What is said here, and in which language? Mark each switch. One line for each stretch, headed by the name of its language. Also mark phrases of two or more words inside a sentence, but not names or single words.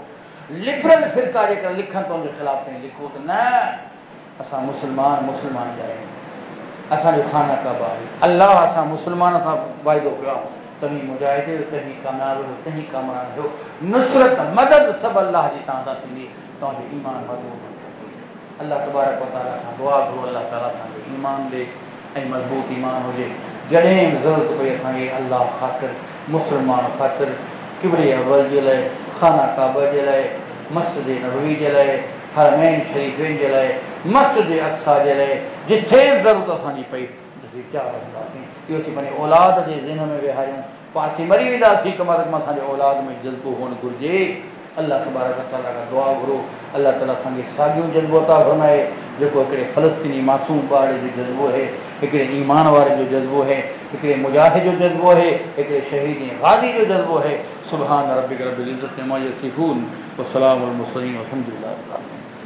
Sindhi: लिबरल फ़िरका जेकर लिखनि त उनजे ख़िलाफ़ ताईं लिखो त न, असां मुस्लमान जा आहियूं, असांजो खाना काबा आहे। अलाह असां मुस्लमान सां वाइदो कयो आहे, तव्हीं मुजाहिद हो, तव्हीं कामयाब हो, तव्हीं कामयाब हो, नुसरत मदद सभु अलाह जी तव्हां सां थींदी, तव्हांजो ईमान मज़बूत। अल्लाह
Arabic: تبارك وتعالى
Sindhi: खां दुआ घुरो, अल्लाह ताला असांखे ईमान ॾे ऐं मज़बूत ईमान हुजे। जॾहिं बि ज़रूरत पए असांखे अल्लाह ख़ातिर, मुस्लमान ख़ातिर, किबरे अव्वल जे लाइ, खाना काबा जे लाइ, मस्जिद नबवी जे लाइ, हरमैन शरीफ़ैन जे लाइ, मस्जिद अक़सा जे लाइ, जिथे ज़रूरत असांजी पई असीं तयारु रहंदासीं। इहो असीं पंहिंजे औलाद जे ज़हन में विहारियूं, पाण मरी वेंदासीं, कम अज़ कम असांजे औलाद में जज़्बो हुअणु घुरिजे। अल्लाह
Arabic: تبارك وتعالى
Sindhi: खां दुआ घुरो, अल्लाह ताला असांखे साॻियो जज़्बो अता फ़रमाए जेको हिकिड़े फ़लस्तीनी मासूम ॿार जो जज़्बो आहे, हिकिड़े ईमान वारे जो जज़्बो है, हिकिड़े मुजाहिद जो जज़्बो है, हिकिड़े शहीद गाज़ी जो जज़्बो है।
Arabic: سبحان ربك رب العزة عما يصفون وسلام المرسلين والحمد لله.